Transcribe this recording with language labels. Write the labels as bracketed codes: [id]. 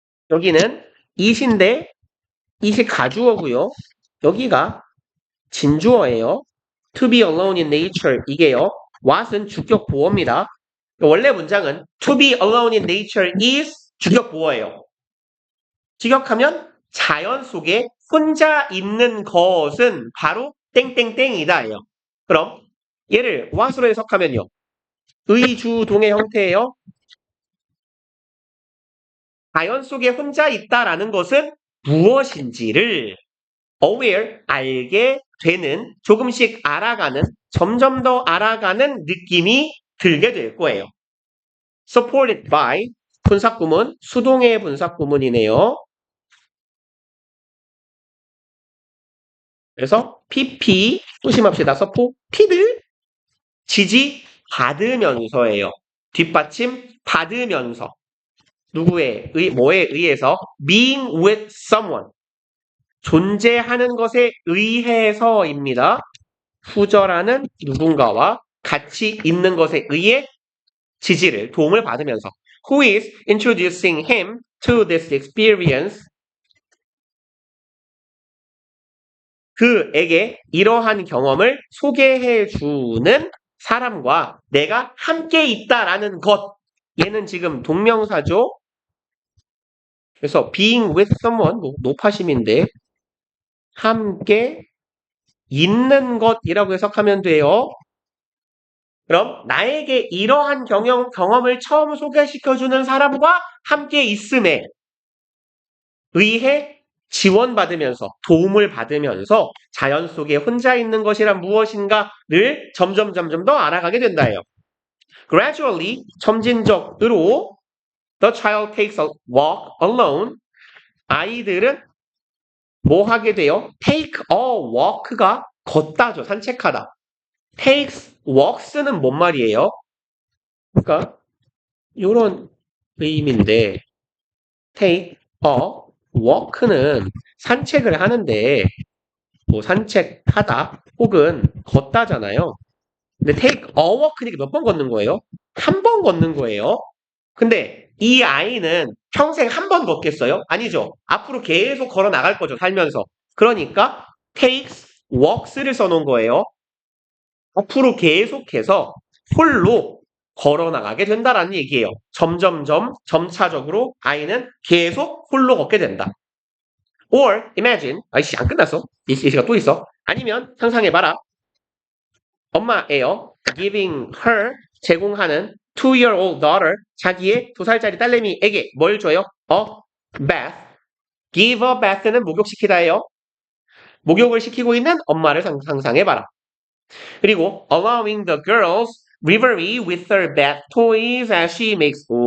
[ko] 여기는 it인데 it이 가주어고요. 여기가 진주어예요. [en] to be alone in nature [ko] 이게요. what은 주격 보어입니다. [en] 원래 문장은 to be alone in nature is [ko] 주격 보어예요. 직역하면 자연 속에 혼자 있는 것은 바로 땡땡땡이다예요. 그럼 얘를 what으로 해석하면요. 의주동의 형태예요. 자연 속에 혼자 있다라는 것은 무엇인지를 aware, 알게 되는, 조금씩 알아가는, 점점 더 알아가는 느낌이 들게 될 거예요. [en] supported by, [ko] 분사구문, 수동의 분사구문이네요. 그래서 PP, 조심합시다. supported, 지지 받으면서예요. 뒷받침 받으면서. 뭐에 의해서? [en] being with someone. [ko] 존재하는 것에 의해서입니다. 후절하는 누군가와 같이 있는 것에 의해 도움을 받으면서. [en] Who is introducing him to this experience? [ko] 그에게 이러한 경험을 소개해 주는 사람과 내가 함께 있다라는 것. 얘는 지금 동명사죠. 그래서 [en] being with someone, [ko] 노파심인데 함께 있는 것이라고 해석하면 돼요. 그럼 나에게 이러한 경험을 처음 소개시켜주는 사람과 함께 있음에 의해 지원받으면서 도움을 받으면서 자연 속에 혼자 있는 것이란 무엇인가를 점점 더 알아가게 된다예요. [en] Gradually, [ko] 점진적으로 [en] the child takes a walk alone. [ko] 아이들은 뭐 하게 돼요? [en] take a walk [ko] 가 걷다죠. 산책하다. [en] takes walks [ko] 는 뭔 말이에요? 그러니까 이런 의미인데 take a walk는 산책을 하는데 뭐 산책하다 혹은 걷다잖아요. 근데 take a walk니까 몇 번 걷는 거예요? 한 번 걷는 거예요. 근데 이 아이는 평생 한 번 걷겠어요? 아니죠. 앞으로 계속 걸어 나갈 거죠. 살면서. 그러니까 [en] takes walks [ko] 를 써놓은 거예요. 앞으로 계속해서 홀로 걸어 나가게 된다라는 얘기예요. 점차적으로 아이는 계속 홀로 걷게 된다. [en] Or imagine, [ko] 아이씨 안 끝났어. 이 시가 또 있어. 아니면 상상해봐라. 엄마예요. [en] Giving her [ko] 제공하는 [en] 2-year-old daughter [ko] 자기의 2살짜리 딸내미에게 뭘 줘요? [en] bath. [ko] Give a bath는 목욕시키다예요. 목욕을 시키고 있는 엄마를 상상해봐라. 그리고 [en] allowing the girls reverie with their bath toys as she makes.